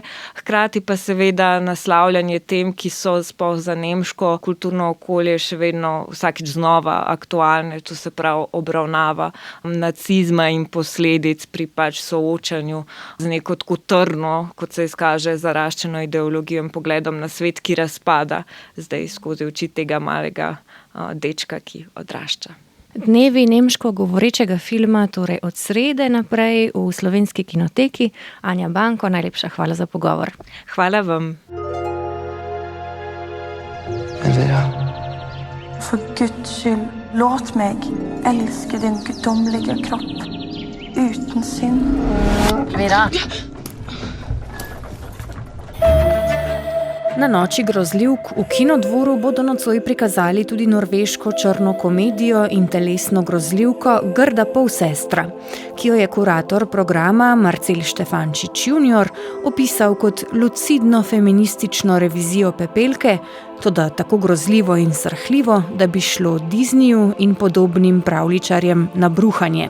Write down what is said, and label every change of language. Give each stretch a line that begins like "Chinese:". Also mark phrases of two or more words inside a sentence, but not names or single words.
Slovenian: Hkrati pa seveda naslavljanje tem, ki so sploh za nemško kulturno okolje še vedno vsakič znova aktualne, to se pravi obravnava nacizma in posledic pri pač soočanju z neko tako trdno, kot se izkaže, zaraščeno ideologijo in pogledom na svet, ki razpada zdaj skozi oči tega malega dečka, ki odrašča. Dnevi nemško govorečega filma, torej od srede naprej v Slovenski kinoteki. Anja Banko, najlepša hvala za pogovor. Hvala vam.
Norwegian: Elvira. For Guds skyld, låt meg elske din guddommelige kropp uten synd. Elvira.
Slovenian: Na noči grozljivk v Kinodvoru bodo nocoj prikazali tudi norveško črno komedijo in telesno grozljivko Grda polsestra, ki jo je kurator programa Marcel Štefančič junior opisal kot lucidno feministično revizijo Pepelke, toda tako grozljivo in srhljivo, da bi šlo Disneyju in podobnim pravljičarjem na bruhanje.